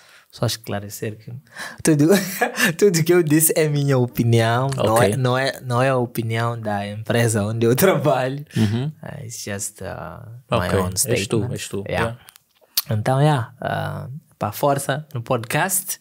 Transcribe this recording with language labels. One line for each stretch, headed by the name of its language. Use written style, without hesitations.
Portuguese: Só esclarecer que tudo que eu disse é minha opinião. Não é a opinião da empresa onde eu trabalho.
English: It's just my own statement.
Portuguese: És tu. Então, para força no podcast.